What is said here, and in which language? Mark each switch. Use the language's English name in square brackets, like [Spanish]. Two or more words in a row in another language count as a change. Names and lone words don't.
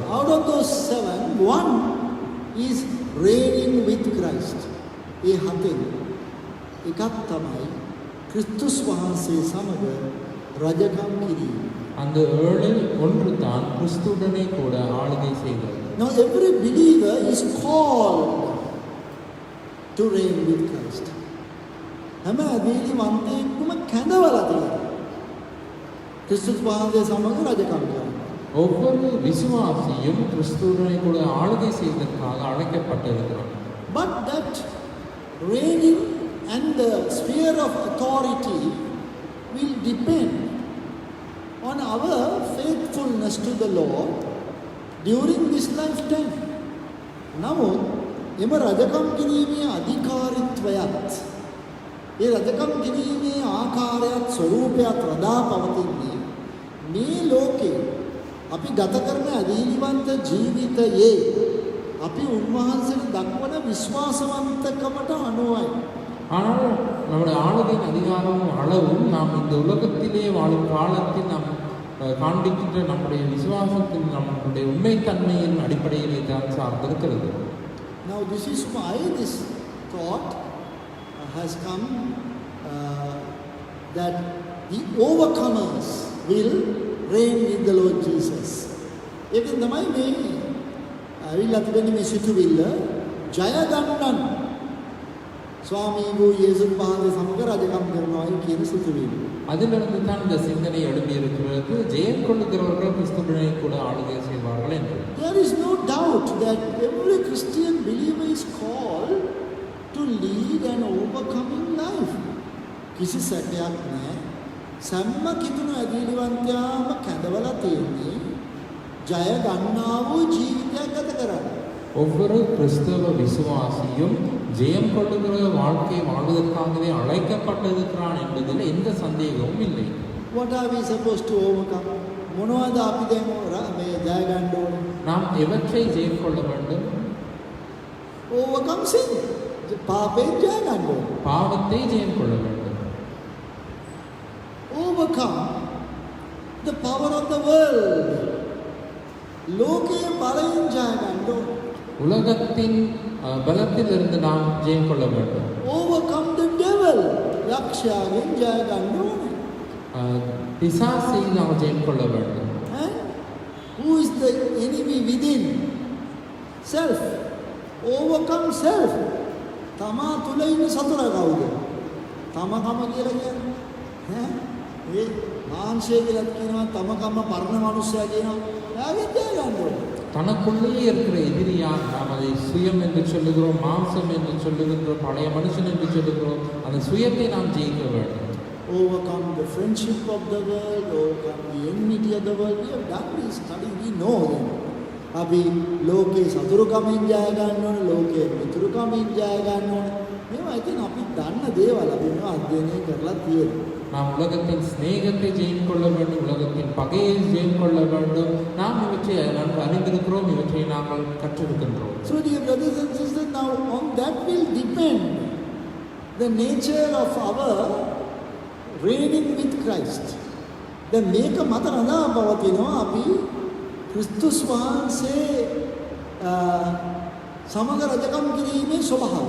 [English] Out of those 7, one is reigning with Christ. [Sinhala] ඒ හතෙන් එකක් තමයි ක්‍රිස්තුස් වහන්සේ සමග රජකම් කිරීම. [Tamil] அந்த ஏழில் ஒன்று தான் கிறிஸ்துவுடனே கூட ஆளுகை செய்தது. [English] Now every believer is called to reign with Christ. [Sinhala] හැම දීලිවන්තයෙක්ම කැඳවලා තියෙනවා. ක්‍රිස්තුස් වහන්සේ සමග රජකම් කරන්න. [Tamil] ஒவ்வொரு விசுவாசியும் கிறிஸ்துவுடனே கூட ஆளுகை செய்வதற்காக அழைக்கப்பட்டிருக்கிறார். [English] But that reigning and the sphere of authority will depend on our faithfulness to the Lord during this lifetime. [Sinhala] නමුත් එම රජකම් කිරීමේ අධිකාරීත්වයත් ඒ රජකම් කිරීමේ ආකාරයත් ස්වરૂපයත් රඳා පවතින්නේ මේ ලෝකේ අපි ගත කරන අදීනිවන්ත ජීවිතයේ අපි උන්වහන්සේට දක්වන විශ්වාසවන්තකමට අනුවයි. [Tamil] ஆனால் நம்முடைய ஆளுகையின் அதிகாரமும் அளவும் நாம் இந்த உலகத்திலே வாழும் காலத்தில் நாம் காண்பிக்கின்ற நம்முடைய விசுவாசத்தின் நம்முடைய உண்மைத்தன்மையின் அடிப்படையிலே தான் சார்ந்திருக்கிறது. [English] Now this is why this thought has come that the overcomers will reign with the Lord Jesus. [Sinhala] ඒකෙන් තමයි මේ අවිල්ලා තිබෙන්නේ මේ සිතුවිල්ල ජය ගන්නන් ස්වාමී වූ යේසුස් වහන්සේ සමග රජකම් කරනවායි කියන සිතුවිල්ල. [Tamil] அதிலிருந்து தான் இந்த சிந்தனை எழுப்பி இருக்கிறது. ஜெயம் கொள்ளுகிறவர்கள் கிறிஸ்துவுடனே கூட ஆளுகை செய்வார்கள் என்று. [English] There is no doubt that every Christian believer is called to lead an overcoming life. [Sinhala] කිසි සැකයක් නැහැ. සම්ම කිතුන අදීනිවන්තයාම කැඳවලා තියෙන්නේ ජය ගන්නා වූ ජීවිතයක් ගත කරන්න. [Tamil] ஒவ்வொரு கிறிஸ்தவ விசுவாசியும் ஜெயம் கொள்ளுகிற வாழ்க்கையை வாழ்வதற்காகவே அழைக்கப்பட்டிருக்கிறான் என்பதில் எந்த சந்தேகமும் இல்லை. [English] What are we supposed to overcome? [Sinhala] මොනවද අපි දැන් මේ ජය ගන්න ඕනේ? [Tamil] நாம் எவற்றை ஜெயம் கொள்ள வேண்டும்? [English] Overcome sin. [Sinhala] පාපයෙන් ජය ගන්න ඕනේ. [Tamil] பாவத்தை ஜெயம் கொள்ள வேண்டும். [English] Overcome the power of the world. [Sinhala] லோகයේ බලයෙන් ජය ගන්න ඕනේ. [Tamil] உலகத்தின் பலத்திலிருந்து நாம் ஜெயம் கொள்ள வேண்டும். [English] Overcome the devil. [Sinhala] යක්ෂයාගෙන් ජය ගන්න ඕනේ. [Tamil] பிசாசை நாம் ஜெயம் கொள்ள வேண்டும். [English] And who is the enemy within? Self. Overcome self. [Sinhala] තමා තුල ඉන්න සතුර කවුද? තමකම කියලා කියන්නේ. ඒ මාංශය කියලා කියනවා තමකම පරණ මනුස්සයා කියනවා. එයාගෙන් ජය ගන්න ඕනේ. [Tamil] தனக்குள்ளேயே இருக்கிற எதிரியார் நாம் அதை சுயம் என்று சொல்லுகிறோம், மாம்சம் என்று சொல்லுகின்றோம், பழைய மனுஷன் என்று சொல்லுகிறோம். அந்த சுயத்தை நாம் ஜெயிக்க வேண்டும். [English] Overcome the friendship of the world, overcome the enmity of the world. We have done this study, we know them. [Sinhala] අපි ලෝකේ සතුරුකමින් ජය ගන්න ඕනේ, ලෝකේ මිතුරුකමින් ජය ගන්න ඕනේ. මේවා ඉතින් අපි දන්න දේවල් අපි මේවා අධ්‍යයනය කරලා තියෙනවා. [Tamil] நாம் உலகத்தின் சிநேகத்தை ஜெயம் கொள்ள வேண்டும், உலகத்தின் பகையை ஜெயம் கொள்ள வேண்டும். நாம் இவற்றை நன்கு அறிந்திருக்கிறோம், இவற்றை நாங்கள் கற்றிருக்கின்றோம். [English] So dear brothers and sisters, now on that will depend the nature of our reigning with Christ. [Sinhala] දැන් මේක මත රඳා පවතිනවා අපි ක්‍රිස්තුස් වහන්සේ සමග රජකම් කිරීමේ ස්වභාවය.